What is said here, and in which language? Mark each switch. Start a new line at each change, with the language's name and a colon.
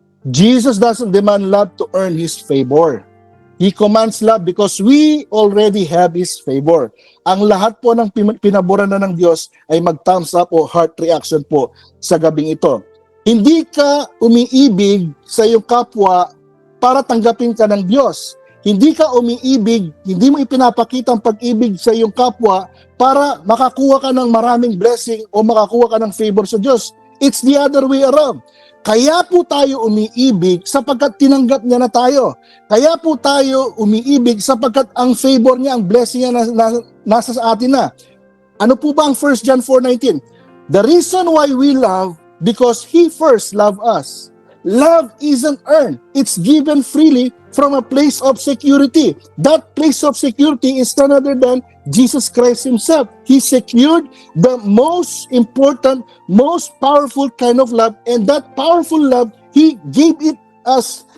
English: Jesus doesn't demand love to earn His favor. He commands love because we already have His favor.
Filipino: Ang lahat po ng pinaboran na ng Diyos ay mag-thumbs up o heart reaction po sa gabing ito. Hindi ka umiibig sa iyong kapwa para tanggapin ka ng Diyos. Hindi ka umiibig, hindi mo ipinapakita ang pag-ibig sa iyong kapwa para makakuha ka ng maraming blessing o makakuha ka ng favor sa Diyos.
English: It's the other way around.
Filipino: Kaya po tayo umiibig sapagkat tinanggap niya na tayo. Kaya po tayo umiibig sapagkat ang favor niya, ang blessing niya nasa sa atin na. Ano po ba ang 1 John 4:19?
English: The reason why we love, because He first loved us. Love isn't earned. It's given freely from a place of security. That place of security is none other than Jesus Christ Himself. He secured the most important, most powerful kind of love, and that powerful love, He gave it us.